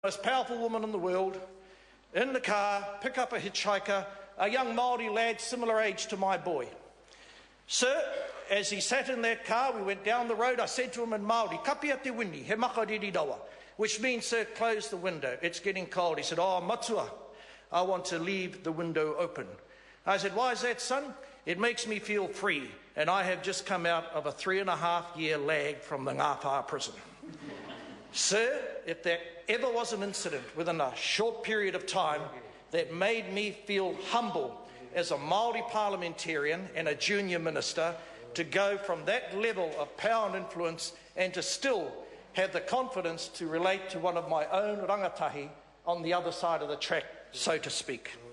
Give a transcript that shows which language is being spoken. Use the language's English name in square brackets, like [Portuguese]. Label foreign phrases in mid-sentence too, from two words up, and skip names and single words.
[English] most powerful woman in the world, in the car, pick up a hitchhiker, a young Māori lad similar age to my boy. Sir, as he sat in that car, we went down the road, I said to him in Māori, [Māori] kapia te wini, he makariri rawa, [English] which means, sir, close the window, it's getting cold. He said, oh, matua, I want to leave the window open. I said, why is that, son? It makes me feel free, and I have just come out of a 3.5-year lag from the Ngāwhā prison. Sir, if there ever was an incident within a short period of time that made me feel humble as a Māori parliamentarian and a junior minister to go from that level of power and influence and to still have the confidence to relate to one of my own rangatahi on the other side of the track, so to speak.